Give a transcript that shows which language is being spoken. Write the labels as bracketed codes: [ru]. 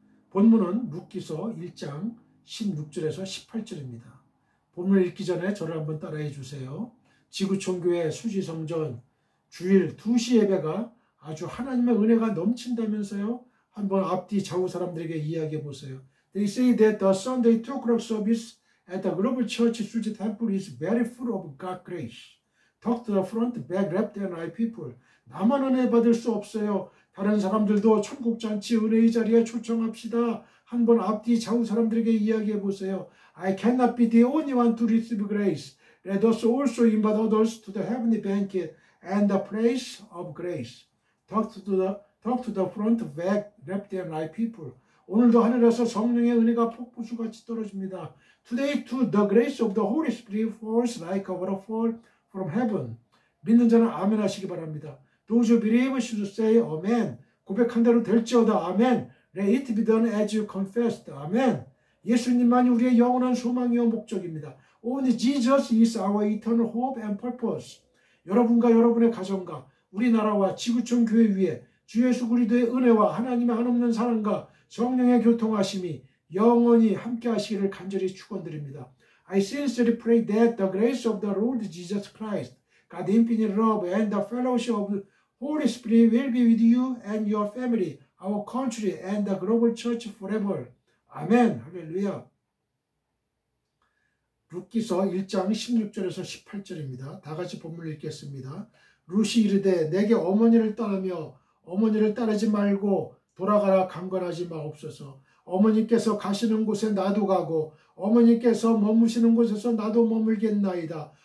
[ko] 본문은 룻기서 1장 16절에서 18절입니다. 본문을 읽기 전에 저를 한번 따라해 주세요. 지구촌교회 수지성전 주일 2시 예배가 아주 하나님의 은혜가 넘친다면서요. 한번 앞뒤 좌우 사람들에게 이야기해 보세요. [en] They say that the Sunday 2 o'clock service at the Global Church Suji Temple is very full of God's grace. Talk to the front, back, left and right people. [ko] 나만 은혜 받을 수 없어요. 다른 사람들도 천국잔치 은혜의 자리에 초청합시다. 한번 앞뒤 좌우 사람들에게 이야기해 보세요. [en] I cannot be the only one to receive grace. Let us also invite others to the heavenly banquet and the place of grace. Talk to the front, back, left and right people. [ko] 오늘도 하늘에서 성령의 은혜가 폭포수같이 떨어집니다. [en] Today too the grace of the Holy Spirit falls like a waterfall from heaven. [ko] 믿는 자는 아멘 하시기 바랍니다. [en] Those who believe should say amen. [ko] 고백한 대로 될지어다. 아멘. [en] Let it be done as you confessed. [ko] 아멘. 예수님만이 우리의 영원한 소망이요 목적입니다. [en] Only Jesus is our eternal hope and purpose. [ko] 여러분과 여러분의 가정과 우리나라와 지구촌 교회 위에 주 예수 그리스도의 은혜와 하나님의 한없는 사랑과 성령의 교통하심이 영원히 함께 하시기를 간절히 축원드립니다. [en] I sincerely pray that the grace of the Lord Jesus Christ, God's infinite love and the fellowship of the Holy Spirit will be with you and your family, our country and the global church forever. [ko] 아멘. 할렐루야. 룻기서 1장 16절에서 18절입니다. 다 같이 본문을 읽겠습니다. 룻이 이르되 내게 어머니를 떠나며 어머니를 따르지 말고 돌아가라 강건하지 마옵소서. 어머니께서 가시는 곳에 나도 가고 어머니께서 머무시는 곳에서 나도 머물겠나이다.